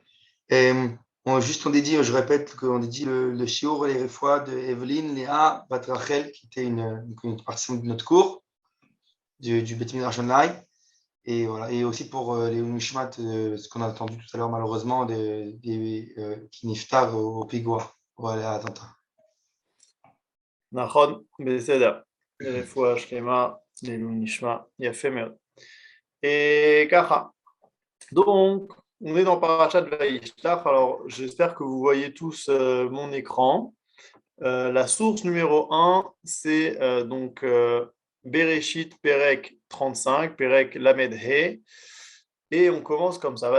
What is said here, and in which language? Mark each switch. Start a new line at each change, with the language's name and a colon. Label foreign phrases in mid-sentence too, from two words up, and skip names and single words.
French: Et, juste on dédie, je répète qu'on dédie le shiur et les fois de Evelyne, Léa, Bat Rachel, qui était une partie de notre cours du Beth Midrash Online. Et voilà, et aussi pour les Mishmat, ce qu'on a entendu tout à l'heure, malheureusement, qui niftar au Pigua, pour aller à l'attentat.
Hebrew: Nachon, בסדר. רפואה שלמה לעילוי נשמע. יפה מאוד. ככה,
French: donc, on est dans Parashat Vayishlach. Alors, j'espère que vous voyez tous mon écran. La source numéro un, c'est donc Bereshit Perek 35,
Hebrew: פרק למד הא.
French: Et on commence comme ça.